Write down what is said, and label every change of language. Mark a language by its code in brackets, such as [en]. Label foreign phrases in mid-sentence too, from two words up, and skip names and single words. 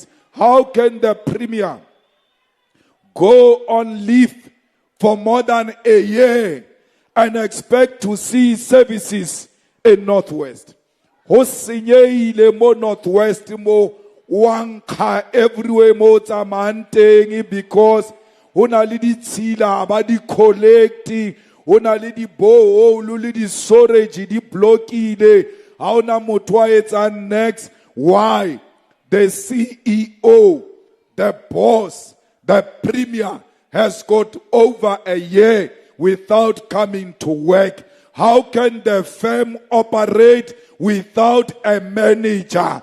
[en] How can the premier go on leave for more than a year and expect to see services in Northwest? [st] Ho senyehile mo Northwest mo wankha everywhere mo tsamanteng, because ho na le ditshila ba di collect, ho na le di borehole le di storage di blockile, ha ona motho a etsang next. Why? [en] The CEO, the boss, the premier has got over a year without coming to work. How can the firm operate without a manager?